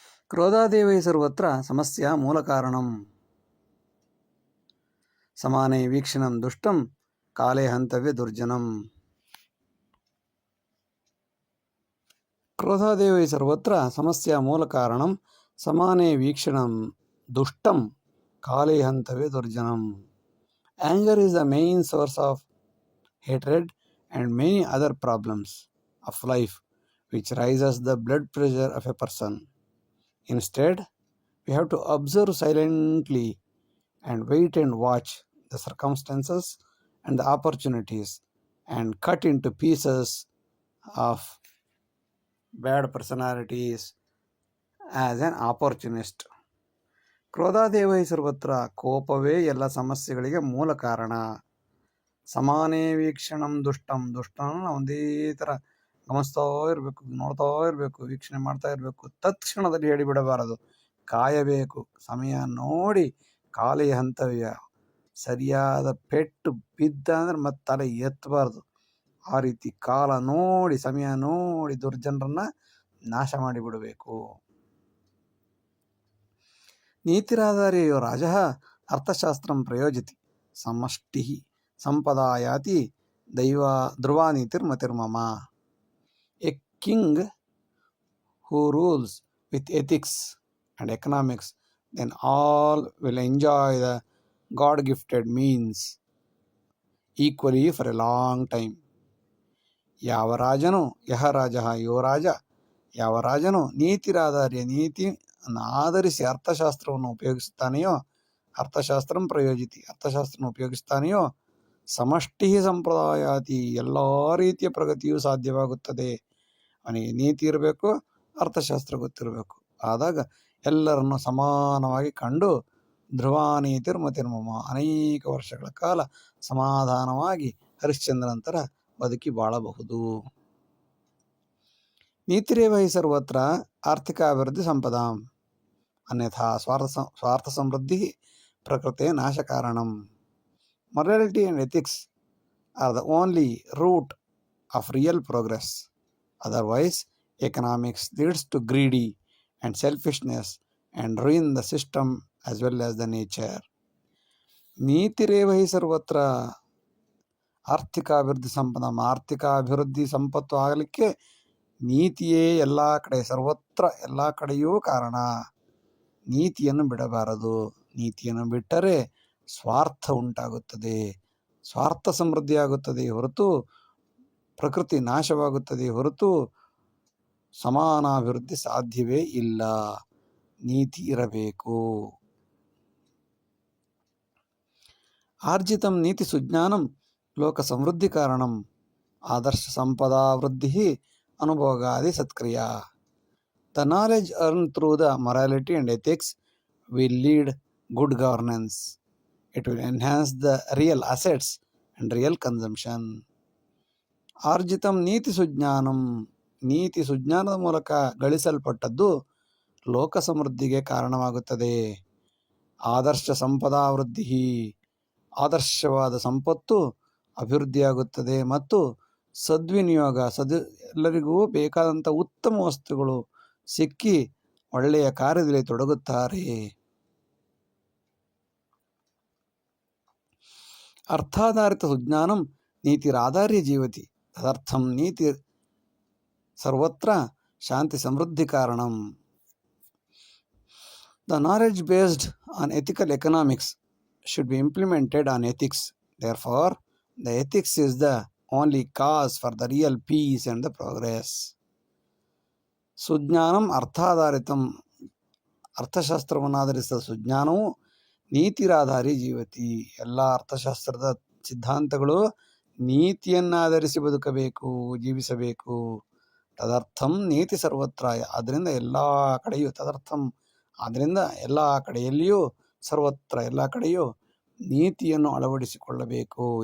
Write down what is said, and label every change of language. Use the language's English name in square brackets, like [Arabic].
[Sanskrit] ಕ್ರೋಧಾದೇವೈ ಸರ್ವತ್ರ ಸಮಸ್ಯಾ ಮೂಲ ಕಾರಣಂ ಸಮಾನೇ ವೀಕ್ಷಣಂ ದುಷ್ಟಂ ಕಾಲೇ ಹಂತವ್ಯ ದುರ್ಜನಂ. ಕ್ರೋಧಾದೇವೈ ಸರ್ವತ್ರ ಸಮಸ್ಯಾ ಮೂಲ ಕಾರಣಂ ಸಮಾನೇ ವೀಕ್ಷಣಂ ದುಷ್ಟಂ ಕಾಲೇ ಹಂತವ್ಯ ದುರ್ಜನಂ. [English] Anger is the main source of hatred and many other problems of life which raises the blood pressure of a person. Instead, we have to observe silently and wait and watch the circumstances and the opportunities and cut into pieces of bad personalities as an opportunist. [Sanskrit] ಕ್ರೋಧಾದೇವೈ ಸರ್ವತ್ರ [Kannada] ಕೋಪವೇ ಎಲ್ಲ ಸಮಸ್ಯೆಗಳಿಗೆ ಮೂಲ ಕಾರಣ. [Sanskrit] ಸಮಾನೇ ವೀಕ್ಷಣಂ ದುಷ್ಟಂ [Kannada] ದುಷ್ಟನ ಒಂದೇ ಥರ ಗಮನಿಸ್ತಾ ಇರಬೇಕು, ನೋಡ್ತಾ ಇರಬೇಕು, ವೀಕ್ಷಣೆ ಮಾಡ್ತಾ ಇರಬೇಕು. ತತ್ಕ್ಷಣದಲ್ಲಿ ಹೇಳಿಬಿಡಬಾರದು, ಕಾಯಬೇಕು, ಸಮಯ ನೋಡಿ [Sanskrit] ಕಾಲೇ ಹಂತವ್ಯ. [Kannada] ಸರಿಯಾದ ಪೆಟ್ಟು ಬಿದ್ದ ಅಂದ್ರೆ ಮತ್ತೆ ತಲೆ ಎತ್ತಬಾರ್ದು. ಆ ರೀತಿ ಕಾಲ ನೋಡಿ ಸಮಯ ನೋಡಿ ದುರ್ಜನರನ್ನ ನಾಶ ಮಾಡಿಬಿಡಬೇಕು. [Sanskrit] ನೀತಿರಾಧಾರ್ಯೋ ರಾಜಃ ಅರ್ಥಶಾಸ್ತ್ರಂ ಪ್ರಯೋಜತಿ ಸಮಷ್ಟಿ ಸಂಪದಾಯಾತಿ ಧ್ರುವಾನೀತಿರ್ಮತಿರ್ಮಮ. [English] A king who rules with ethics and economics, then all will enjoy the God-gifted means equally for a long time. [Kannada] ಯಾವ ರಾಜನು [Hindi] ಯಹ ರಾಜ [Sanskrit] ಯೋ ರಾಜ, [Kannada] ಯಾವ ರಾಜನು ನೀತಿರಾಧಾರ್ಯ ನೀತಿಯನ್ನು ಆಧರಿಸಿ ಅರ್ಥಶಾಸ್ತ್ರವನ್ನು ಉಪಯೋಗಿಸುತ್ತಾನೆಯೋ, [Sanskrit] ಅರ್ಥಶಾಸ್ತ್ರಂ ಪ್ರಯೋಜಿತಿ [Kannada] ಅರ್ಥಶಾಸ್ತ್ರವನ್ನು ಉಪಯೋಗಿಸ್ತಾನೆಯೋ, [Sanskrit] ಸಮಷ್ಟಿ ಸಂಪ್ರದಾಯಾತಿ [Kannada] ಎಲ್ಲ ರೀತಿಯ ಪ್ರಗತಿಯೂ ಸಾಧ್ಯವಾಗುತ್ತದೆ. ಅವನಿಗೆ ನೀತಿ ಇರಬೇಕು, ಅರ್ಥಶಾಸ್ತ್ರ ಗೊತ್ತಿರಬೇಕು. ಆದಾಗ ಎಲ್ಲರನ್ನು ಸಮಾನವಾಗಿ ಕಂಡು [Sanskrit] ಧ್ರುವಾನೀತಿರ್ಮತಿರ್ಮಮ [Kannada] ಅನೇಕ ವರ್ಷಗಳ ಕಾಲ ಸಮಾಧಾನವಾಗಿ ಹರಿಶ್ಚಂದ್ರನಂತರ ಬದುಕಿ ಬಾಳಬಹುದು. [Sanskrit] ನೀತಿರೇವ ಹಿ ಸರ್ವತ್ರ ಆರ್ಥಿಕಾಭಿವೃದ್ಧಿ ಸಂಪದಾಂ ಅನ್ಯಥಾ ಸ್ವಾರ್ಥ ಸಮೃದ್ಧಿ ಪ್ರಕೃತೆ ನಾಶ ಕಾರಣಂ. [English] Morality and ethics are the only root of real progress. Otherwise, economics leads to greedy and selfishness and ruin the system as well as the nature. [Sanskrit] ನೀತಿರೇವ ಹಿ ಸರ್ವತ್ರ ಆರ್ಥಿಕಾಭಿವೃದ್ಧಿ ಸಂಪದ. [Kannada] ಆರ್ಥಿಕಾಭಿವೃದ್ಧಿ ಸಂಪತ್ತು ಆಗಲಿಕ್ಕೆ ನೀತಿಯೇ ಎಲ್ಲ ಕಡೆ, ಸರ್ವತ್ರ ಎಲ್ಲ ಕಡೆಯೂ ಕಾರಣ. ನೀತಿಯನ್ನು ಬಿಡಬಾರದು. ನೀತಿಯನ್ನು ಬಿಟ್ಟರೆ ಸ್ವಾರ್ಥ ಉಂಟಾಗುತ್ತದೆ, ಸ್ವಾರ್ಥ ಸಮೃದ್ಧಿಯಾಗುತ್ತದೆ ಹೊರತು ಪ್ರಕೃತಿ ನಾಶವಾಗುತ್ತದೆ ಹೊರತು ಸಮಾನಾಭಿವೃದ್ಧಿ ಸಾಧ್ಯವೇ ಇಲ್ಲ. ನೀತಿ ಇರಬೇಕು. [Sanskrit] ಆರ್ಜಿತಂ ನೀತಿ ಸುಜ್ಞಾನಂ ಲೋಕ ಸಮೃದ್ಧಿ ಕಾರಣಂ ಆದರ್ಶ ಸಂಪದಾ ವೃದ್ಧಿ ಅನುಭೋಗಾದಿ ಸತ್ಕ್ರಿಯಾ. [English] The knowledge earned through the morality and ethics will lead good governance. It will enhance the real assets and real consumption. [Sanskrit] ಆರ್ಜಿತಂ ನೀತಿ ಸುಜ್ಞಾನಂ, [Kannada] ನೀತಿ ಸುಜ್ಞಾನದ ಮೂಲಕ ಗಳಿಸಲ್ಪಟ್ಟದ್ದು ಲೋಕ ಸಮೃದ್ಧಿಗೆ ಕಾರಣವಾಗುತ್ತದೆ. [Sanskrit] ಆದರ್ಶ ಸಂಪದಾ ವೃದ್ಧಿ, [Kannada] ಆದರ್ಶವಾದ ಸಂಪತ್ತು ಅಭಿವೃದ್ಧಿಯಾಗುತ್ತದೆ ಮತ್ತು ಸದ್ವಿನಿಯೋಗ, ಎಲ್ಲರಿಗೂ ಬೇಕಾದಂಥ ಉತ್ತಮ ವಸ್ತುಗಳು ಸಿಕ್ಕಿ ಒಳ್ಳೆಯ ಕಾರ್ಯದಲ್ಲಿ ತೊಡಗುತ್ತಾರೆ. [Sanskrit] ಅರ್ಥಾಧಾರಿತ ಸುಜ್ಞಾನಂ ನೀತಿರಾಧಾರ್ಯ ಜೀವತಿ ತದರ್ಥಂ ನೀತಿ ಸರ್ವತ್ರ ಶಾಂತಿ ಸಮೃದ್ಧಿ ಕಾರಣಂ. [English] The knowledge based on ethical economics should be implemented on ethics. Therefore, the ethics is the only cause for the real peace and the progress. [Sanskrit] ಸುಜ್ಞಾನಂ ಅರ್ಥಾಧಾರಿತಂ, [Kannada] ಅರ್ಥಶಾಸ್ತ್ರವನ್ನು ಆಧರಿಸಿದ ಸುಜ್ಞಾನವು [Sanskrit] ನೀತಿರಾಧಾರಿ ಜೀವತಿ. [Kannada] ಎಲ್ಲ ಅರ್ಥಶಾಸ್ತ್ರದ ಸಿದ್ಧಾಂತಗಳು ನೀತಿಯನ್ನಾಧರಿಸಿ ಬದುಕಬೇಕು, ಜೀವಿಸಬೇಕು. [Sanskrit] ತದರ್ಥಂ ನೀತಿ ಸರ್ವತ್ರ, [Kannada] ಆದ್ದರಿಂದ ಎಲ್ಲ ಕಡೆಯೂ, ತದರ್ಥಂ ಆದ್ದರಿಂದ ಎಲ್ಲ ಕಡೆಯಲ್ಲಿಯೂ, ಸರ್ವತ್ರ ಎಲ್ಲ ಕಡೆಯೂ ನೀತಿಯನ್ನು ಅಳವಡಿಸಿಕೊಳ್ಳಬೇಕು.